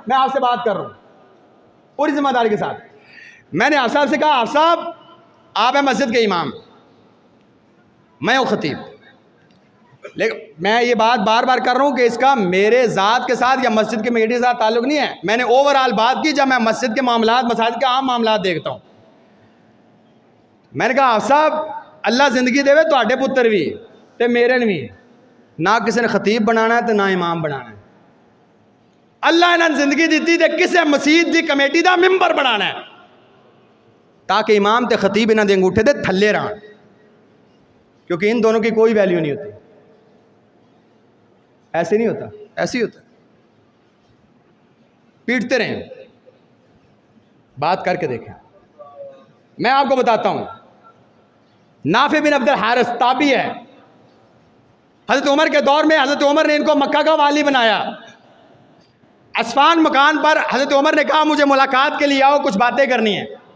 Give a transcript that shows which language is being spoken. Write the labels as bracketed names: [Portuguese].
[Urdu] میں آپ سے بات کر رہا ہوں پوری ذمہ داری کے ساتھ. میں نے آپ صاحب سے کہا, آپ صاحب آپ ہیں مسجد کے امام, میں ہوں خطیب, لیکن میں یہ بات بار بار کر رہا ہوں کہ اس کا میرے ذات کے ساتھ یا مسجد کی کمیٹی کے ساتھ تعلق نہیں ہے. میں نے اوور آل بات کی جب میں مسجد کے معاملات, مساجد کے عام معاملات دیکھتا ہوں. میں نے کہا آپ صاحب [Punjabi] اللہ زندگی دے تو آڈے پتر بھی تے میرے بھی, نہ کسی نے خطیب بنانا ہے تو نہ امام بنانا ہے. اللہ نے زندگی دیتی تے کسے مسجد دی کمیٹی دا ممبر بنانا ہے, تاکہ امام تے خطیب انہاں دے انگوٹھے دے تھلے رہن, [Urdu] کیونکہ ان دونوں کی کوئی ویلیو نہیں ہوتی. ایسے نہیں ہوتا, ایسے ہی ہوتا. پیٹتے رہیں, بات کر کے دیکھیں. میں آپ کو بتاتا ہوں, نافع بن عبد الحارث تابعی ہے. حضرت عمر کے دور میں حضرت عمر نے ان کو مکہ کا والی بنایا. عصفان مکان پر حضرت عمر نے کہا مجھے ملاقات کے لیے آؤ, کچھ باتیں کرنی ہیں.